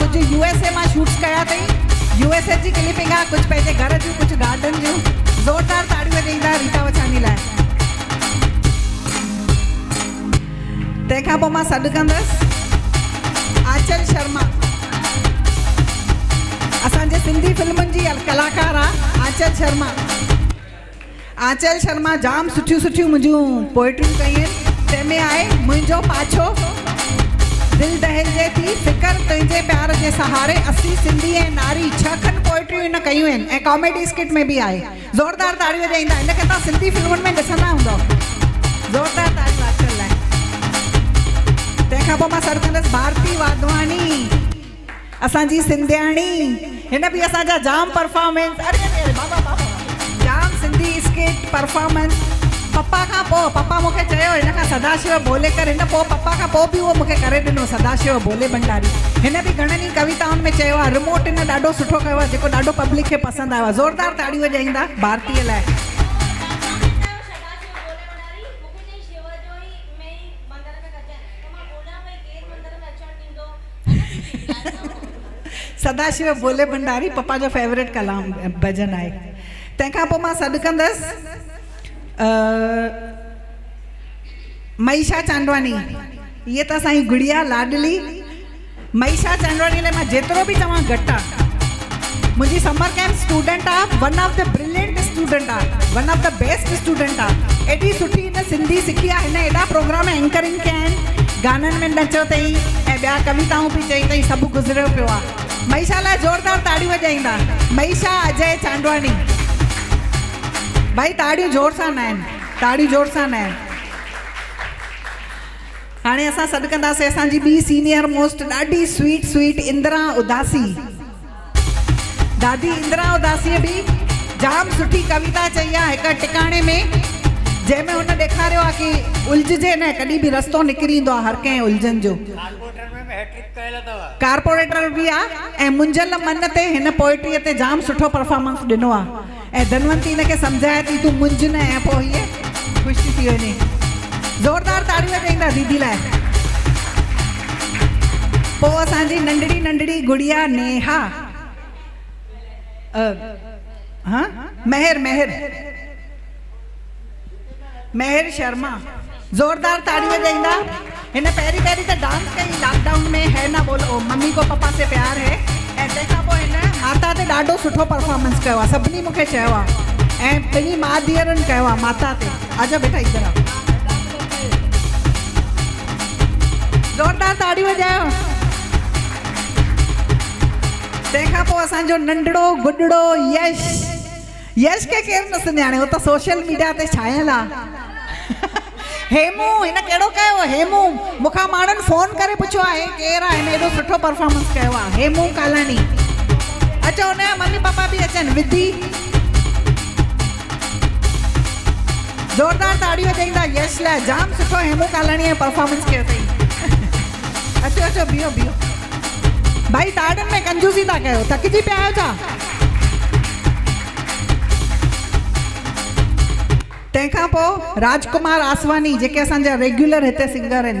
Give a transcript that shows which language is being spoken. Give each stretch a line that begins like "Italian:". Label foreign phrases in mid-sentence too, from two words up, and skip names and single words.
Sindhi: कुझु USA मां शूट्स कया अथई, USA जी क्लिपिंग आहे, कुझु पंहिंजे घर जूं, कुझु गार्डन जूं। ज़ोरदार ताड़ियूं ॾींदा रीटा वछानी लाइ। तंहिंखां पोइ मां सॾु कंदसि आंचल शर्मा। असांजे सिंधी फिल्मुनि जी कलाकार आहे आंचल शर्मा। आंचल शर्मा जाम सुठियूं सुठियूं मुंहिंजूं पोइट्रियूं कयूं आहिनि। तंहिंमें आहे मुंहिंजो पाछो, दिलि दहिलजे थी, फ़िकर तुंहिंजे प्यार जे सहारे, असी सिंधी ऐं नारी, 6 खनि पोइट्रियूं हिन कयूं आहिनि ऐं
English: comedy skit
Sindhi: में बि आहे। ज़ोरदार ताड़ियूं ॾींदा। हिनखे तव्हां सिंधी फिल्मुनि में ॾिसंदा हूंदव। ज़ोरदार ताड़ियूं आंचल लाइ। तंहिंखां पोइ मां सॾु कंदसि भारती वाधवानी, असांजी सिंधियाणी। हिन बि असांजा जाम परफॉर्मेंस, अरे बाबा बाबा, जाम सिंधी
English: skit performance.
Sindhi: पप्पा खां पोइ पप्पा मूंखे चयो हिन खां सदाशिव बोले कर, हिन पोइ पप्पा खां पोइ बि उहो मूंखे करे ॾिनो सदाशिव बोले भंडारी। हिन बि घणनि ई कविताउनि में चयो आहे, रिमोट हिन ॾाढो सुठो कयो आहे जेको ॾाढो पब्लिक खे पसंदि आयो आहे। ज़ोरदार ताड़ियूं ॾींदा भारतीअ लाइ। सदाशिव बोले भंडारी पप्पा जो फेवरेट कलाम भजन आहे। तंहिंखां पोइ मां सॾु कंदसि मईशा चांदवानी। ये त असांजी गुड़िया लाडली मईशा चांदवानी लाइ मां जेतिरो बि चवां घटि आहे। मुंहिंजी
English: summer camp student
Sindhi: आहे,
English: one of the brilliant student
Sindhi: आहे,
English: one of the best student
Sindhi: आहे। एॾी सुठी हिन सिंधी सिखी आहे। हिन एॾा प्रोग्राम एंकरिंग कया आहिनि, गाननि में नचो अथई ऐं ॿिया कविताऊं बि चई अथई, सभु गुज़रियो पियो आहे। मईशा लाइ ज़ोरदार ताड़ियूं ॾींदा। मईशा अजय चांदवानी। भाई ताड़ियूं जोर सां न आहिनि, ताड़ियूं जोर सां न आहिनि। हाणे असां सॾु कंदासीं असांजी ॿी
English: senior most
Sindhi: ॾाढी स्वीट इंदिरा उदासी। दादी इंदिरा उदासीअ बि जाम सुठी कविता चई आहे हिकु टिकाणे में, जंहिंमें हुन ॾेखारियो आहे की उलझजे न, कॾहिं बि रस्तो निकिरी ईंदो आहे हर कंहिं उलझन जो। कारपोरेटर बि आहे ऐं मुंझल मन ते हिन पोइट्रीअ ते जाम सुठो परफॉर्मेंस ॾिनो आहे। ऐं धनवंती हिनखे सम्झाए थी तूं मुंझ न, ऐं पोइ हीअ ख़ुशि थी वञे। ज़ोरदार ताड़ियूं ॾींदा दीदी लाइ। पोइ असांजी नंढड़ी नंढड़ी गुड़िया नेहा, हाँ महर शर्मा। ज़ोरदार ताड़ियूं ॾींदा। हिन पहिरीं त डांस कई लॉकडाउन में,
Hindi: है ना बोलो मम्मी को पापा से प्यार है।
Sindhi: ऐं तंहिंखां पोइ हिन माता ते ॾाढो सुठो परफॉर्मेंस कयो आहे, सभिनी मूंखे चयो आहे। ऐं ॿिनी माउ धीअरुनि कयो आहे माता ते।
Hindi: आजा बेटा इधर आ।
Sindhi: ज़ोरदार ताड़ियूं ॾियो। तंहिंखां पोइ असांजो नंढड़ो गुॾड़ो यश खे केरु न सुञाणे, हो त
English: social media
Sindhi: ते छायल आहे। हेमू, हिन कहिड़ो कयो? हेमू मूंखां माण्हुनि फ़ोन करे पुछियो आहे केरु आहे, हिन एॾो सुठो परफॉर्मेंस कयो आहे। हेमू कालानी। अचो हुनजा मम्मी पापा बि अचनि। विधी। ज़ोरदार ताड़ियूं ॾींदा यश लाइ। जाम सुठो हेमू कालाणीअ परफॉर्मेंस कयो अथई। अचो बीहो भाई, ताड़ियुनि में कंजूसी था कयो, थकिजी पिया आहियो छा? तंहिंखां पोइ राजकुमार आसवानी, जेके असांजा रेगुलर हिते सिंगर आहिनि।